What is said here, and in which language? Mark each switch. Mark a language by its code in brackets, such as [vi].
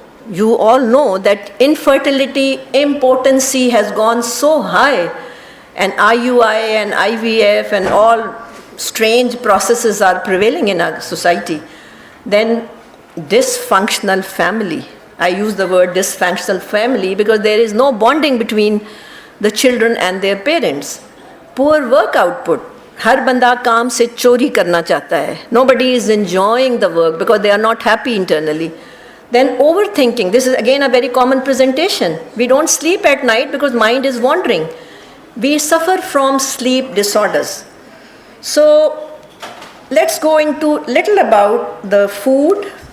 [en] You all know that infertility, impotency has gone so high, and IUI and IVF and all strange processes are prevailing in our society. Then dysfunctional family. I use the word dysfunctional family because there is no bonding between the children and their parents. Poor work output. [hi] हर बंदा काम से चोरी करना चाहता है. [en] Nobody is enjoying the work because they are not happy internally. Then overthinking. This is again a very common presentation. We don't sleep at night because mind is wandering. We suffer from sleep disorders. So let's go into little about the food.